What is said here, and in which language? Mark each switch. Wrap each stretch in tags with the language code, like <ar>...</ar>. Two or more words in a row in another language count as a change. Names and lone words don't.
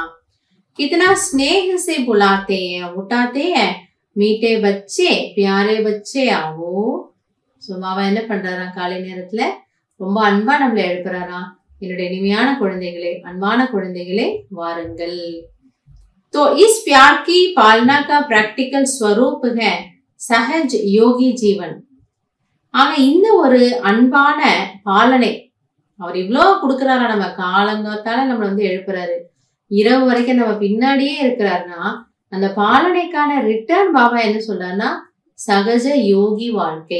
<hi>कितना स्नेह से बुलाते उठाते मीठे बच्चे प्यारे बच्चे आओ.</hi> <ta>சோ பாபா என்ன பண்றாரா, காலை நேரத்துல ரொம்ப அன்பா நம்மளை எழுப்புறாரா, என்னுடைய இனிமையான குழந்தைகளே, அன்பான குழந்தைகளே, வாருங்கள்.</ta> <hi>तो इस प्यार की पालना का प्रैक्टिकल स्वरूप है सहज योगी जीवन.</hi> <ta>ஆக இந்த ஒரு அன்பான பாலனை அவர் இவ்வளவு கொடுக்கிறாரா, நம்ம காலங்காத்தால நம்மளை எழுப்புறாரு, இரவு வரைக்கும் நம்ம பின்னாடியே இருக்கிறாருன்னா, அந்த பாலனைக்கான ரிட்டர்ன் பாபா என்ன சொல்றாருன்னா, சகஜ யோகி வாழ்க்கை.</ta>